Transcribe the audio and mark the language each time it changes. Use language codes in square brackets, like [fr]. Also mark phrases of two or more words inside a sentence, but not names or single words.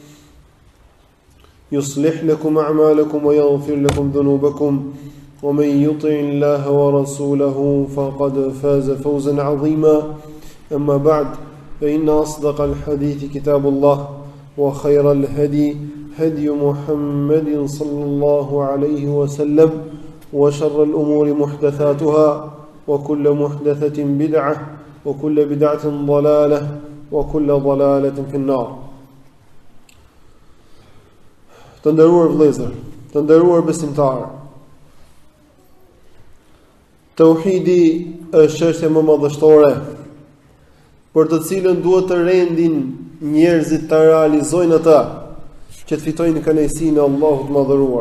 [ar] يصلح لكم أعمالكم ويغفر لكم ذنوبكم ومن يطع الله ورسوله فقد فاز فوزا عظيما أما بعد فإن أصدق الحديث كتاب الله وخير الهدي هدي محمد صلى الله عليه وسلم وشر الأمور محدثاتها وكل محدثة بدعة وكل بدعة ضلالة وكل ضلالة في النار. [sq] Të nderuar vëllezër, të nderuar besimtarë, tauhidi është çështja më madhështore për të cilën duhet të rendin njerëzit të realizojnë atë që të fitojnë kënaqësinë e Allahut të madhëruar.